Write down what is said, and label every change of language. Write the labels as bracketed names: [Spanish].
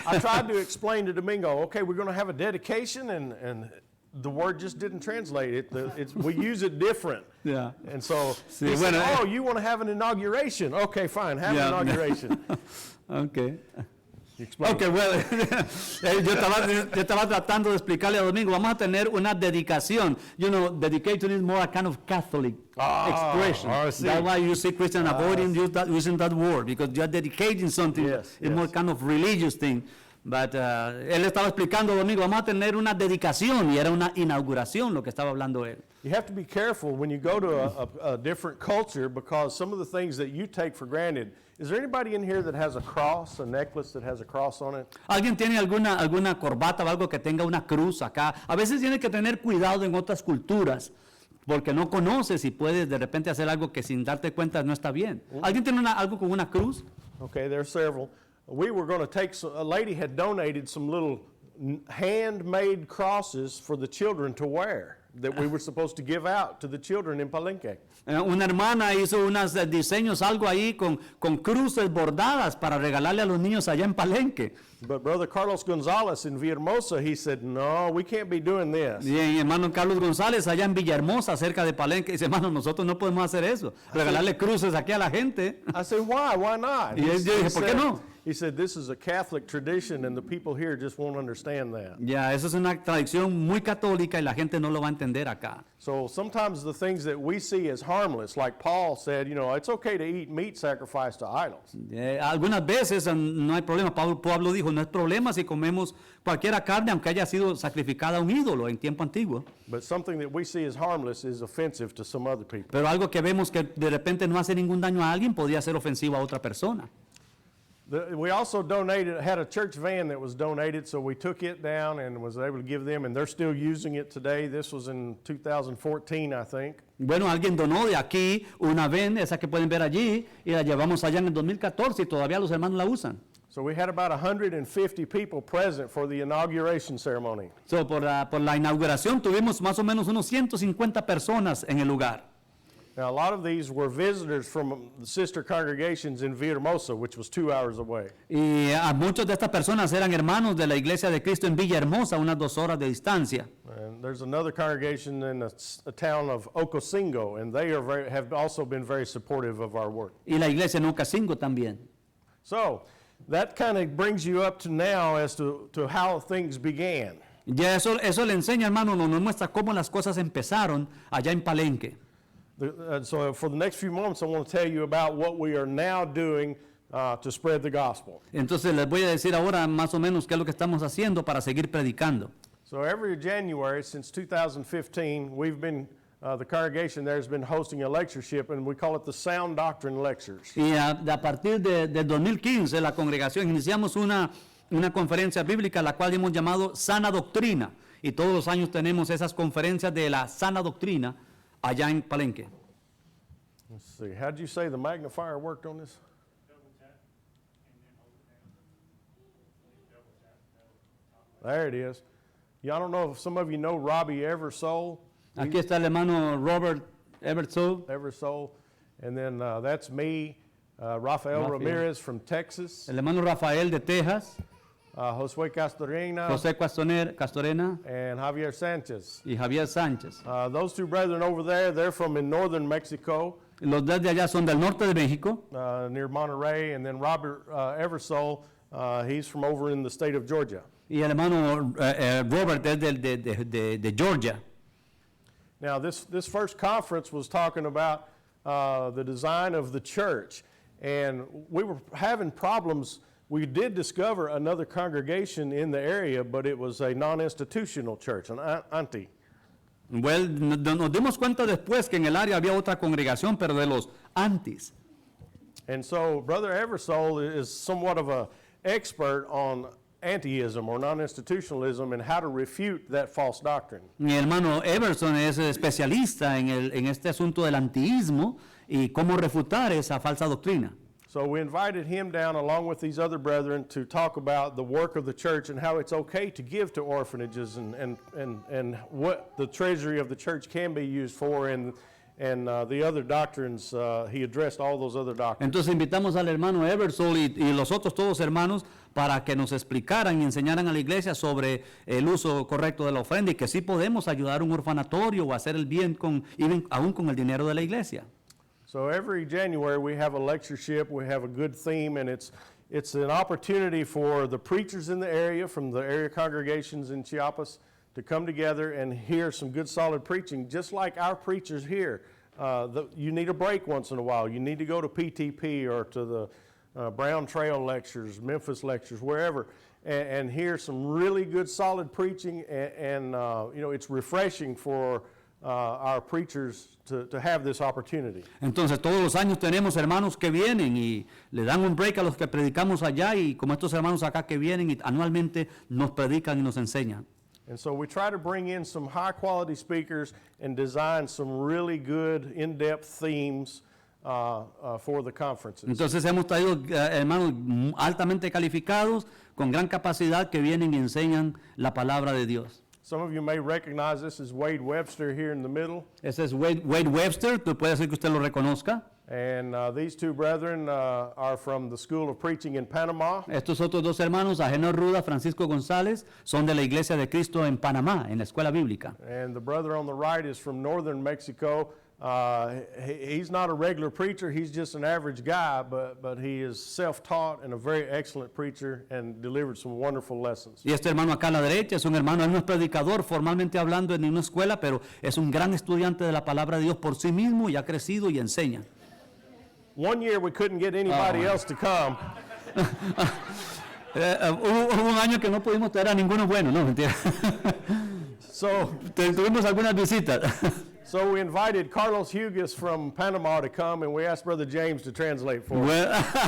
[English] I tried to explain to Domingo, okay, we're going to have a dedication, and the word just didn't translate. We use it different. Yeah. And so [Spanish] Sí, [English] he [Spanish] bueno, [English] said, oh, you want to have an inauguration? Okay, fine, have Yeah. an inauguration. Okay. Explain. [Spanish] Ok, bueno, yo estaba tratando de explicarle a Domingo, vamos a tener una dedicación. [English] You know, dedication is more a kind of Catholic expression. I see. That's why you see Christian avoiding using that word, because you're dedicating something. Yes, It's more yes. kind of religious thing. But [Spanish] él estaba explicando a Domingo, vamos a tener una dedicación, y era una inauguración lo que estaba hablando él. [English] You have to be careful when you go to a different culture, because some of the things that you take for granted. Is there anybody in here that has a cross, a necklace that has a cross on it? [Spanish] ¿Alguien tiene alguna corbata o algo que tenga una cruz acá? A veces tiene que tener cuidado en otras culturas, porque no conoces y puedes de repente hacer algo que sin darte cuenta no está bien. ¿Alguien tiene algo con una cruz? [English] Okay, there's several. We were going to take a lady had donated some little handmade crosses for the children to wear. that we were supposed to give out to the children in Palenque. [Spanish] Una hermana hizo unos diseños, algo ahí con cruces bordadas para regalarle a los niños allá en Palenque. [English] But Brother Carlos Gonzales in Villahermosa, he said, no, we can't be doing this. [Spanish] Y el hermano Carlos González allá en Villahermosa, cerca de Palenque, dice, hermano, nosotros no podemos hacer eso, regalarle cruces aquí a la gente. [English] I said, why? Why not? [Spanish] Y yo dije, ¿por qué no? [English] He said, this is a Catholic tradition and the people here just won't understand that. [Spanish] Ya, eso es una tradición muy católica y la gente no lo va a entender acá. [English] So sometimes the things that we see as harmless, like Paul said, you know, it's okay to eat meat sacrificed to idols. [Spanish] Algunas veces no hay problema. Pablo dijo, no es problema si comemos cualquiera carne, aunque haya sido sacrificada a un ídolo en tiempo antiguo. [English] But something that we see as harmless is offensive to some other people. [Spanish] Pero algo que vemos que de repente no hace ningún daño a alguien podría ser ofensivo a otra persona. [English] We also had a church van that was donated, so we took it down and was able to give them, and they're still using it today. This was in 2014, I think. [Spanish] Bueno, alguien donó de aquí una van, esa que pueden ver allí, y la llevamos allá en el 2014 y todavía los hermanos la usan. [English] So we had about 150 people present for the inauguration ceremony. So, [Spanish] por la inauguración tuvimos más o menos unos 150 personas en el lugar. [English] Now, a lot of these were visitors from the sister congregations in Villahermosa, which was 2 hours away. [Spanish] Y a muchos de estas personas eran hermanos de la Iglesia de Cristo en Villahermosa, unas 2 horas de distancia. [English] And there's another congregation in a town of Ocosingo, and they have also been very supportive of our work. [Spanish] Y la iglesia en Ocosingo también. [English] So that kind of brings you up to now as to how things began. [Spanish] Ya eso le enseña, hermano, nos muestra cómo las cosas empezaron allá en Palenque. [English] So for the next few moments, I want to tell you about what we are now doing to spread the gospel. [Spanish] Entonces les voy a decir ahora más o menos qué es lo que estamos haciendo para seguir predicando. [English] So every January since 2015, we've been, the congregation there has been hosting a lectureship, and we call it the Sound Doctrine Lectures. [Spanish] Y a partir del 2015, la congregación iniciamos una conferencia bíblica, la cual hemos llamado Sana Doctrina. Y todos los años tenemos esas conferencias de la sana doctrina allá en Palenque. [English] Let's see, how did you say the magnifier worked on this? There it is. Yeah, I don't know if some of you know Robbie Eversole. [Spanish] Aquí está el hermano Robert Eversole. [English] And then that's me, Rafael Ramirez from Texas, [Spanish] el hermano Rafael de Texas, Josué Castorena, José Castorena [English] and Javier Sanchez. [Spanish] y Javier Sánchez. [English] Those two brethren over there, they're from in northern Mexico, [Spanish] Los dos de allá son del norte de México. [English] near Monterrey, and then Robert Eversole, he's from over in the state of Georgia. [Spanish] Y el hermano Robert es de Georgia. [English] Now, this first conference was talking about the design of the church, and we were having problems. We did discover another congregation in the area, but it was a non-institutional church, an auntie. Well, [Spanish] nos dimos cuenta después que en el área había otra congregación, pero de los antis. [English] And so Brother Eversole is somewhat of an expert on antiism or non-institutionalism and how to refute that false doctrine. [Spanish] Mi hermano Everson es especialista en este asunto del antiismo y cómo refutar esa falsa doctrina. [English] So we invited him down along with these other brethren to talk about the work of the church and how it's okay to give to orphanages and what the treasury of the church can be used for and the other doctrines. He addressed all those other doctrines. [Spanish] Entonces invitamos al hermano Eversole y los otros todos hermanos para que nos explicaran y enseñaran a la iglesia sobre el uso correcto de la ofrenda y que sí podemos ayudar a un orfanatorio o hacer el bien aún con el dinero de la iglesia. [English] So every January we have a lectureship, we have a good theme, and it's an opportunity for the preachers in the area from the area congregations in Chiapas to come together and hear some good solid preaching, just like our preachers here. You need a break once in a while. You need to go to PTP or to the Brown Trail lectures, Memphis lectures, wherever, and hear some really good solid preaching, and you know, it's refreshing for our preachers to have this opportunity. [Spanish] Entonces todos los años tenemos hermanos que vienen y le dan un break a los que predicamos allá y como estos hermanos acá que vienen y anualmente nos predican y nos enseñan. [English] And so we try to bring in some high quality speakers and design some really good in-depth themes for the conferences. [Spanish] Entonces hemos traído hermanos altamente calificados con gran capacidad que vienen y enseñan la palabra de Dios. [English] Some of you may recognize this as Wade Webster here in the middle. [Spanish] Ese es Wade Webster, puede ser que usted lo reconozca. [English] And these two brethren are from the School of Preaching in Panama. [Spanish] Estos otros dos hermanos, Ageno Ruda, Francisco González, son de la Iglesia de Cristo en Panamá, en la escuela bíblica. [English] And the brother on the right is from northern Mexico. He's not a regular preacher, he's just an average guy, but he is self-taught and a very excellent preacher and delivered some wonderful lessons. [Spanish] Y este hermano acá a la derecha es un hermano, él no es predicador formalmente hablando en una escuela, pero es un gran estudiante de la palabra de Dios por sí mismo y ha crecido y enseña. [English] One year we couldn't get anybody else to come. [Spanish] Hubo un año que no pudimos traer a ninguno bueno, no, mentira. [English] So [Spanish] Tuvimos algunas visitas. [English] So we invited Carlos Hugues from Panama to come, and we asked Brother James to translate for us.